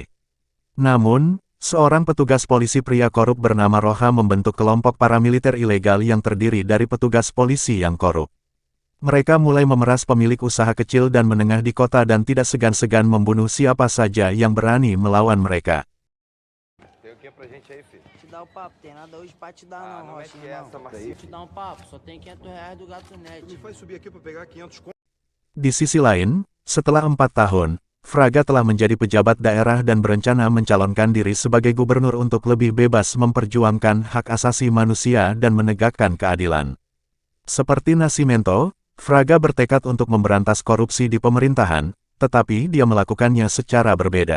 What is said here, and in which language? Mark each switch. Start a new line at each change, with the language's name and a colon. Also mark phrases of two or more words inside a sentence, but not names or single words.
Indonesian: Namun, seorang petugas polisi pria korup bernama Roha membentuk kelompok paramiliter ilegal yang terdiri dari petugas polisi yang korup. Mereka mulai memeras pemilik usaha kecil dan menengah di kota dan tidak segan-segan membunuh siapa saja yang berani melawan mereka.
Portuguese: Pra gente aí, filho. Te dá o papo, tem nada hoje pra te dar não, Rocha, irmão. Te dá papo, só tem R$500 do Gato Net. Me faz subir aqui pra pegar 500 conto.
Indonesian: Di sisi lain, setelah 4 tahun, Fraga telah menjadi pejabat daerah dan berencana mencalonkan diri sebagai gubernur untuk lebih bebas memperjuangkan hak asasi manusia dan menegakkan keadilan. Seperti Nascimento, Fraga bertekad untuk memberantas korupsi di pemerintahan, tetapi dia melakukannya secara berbeda.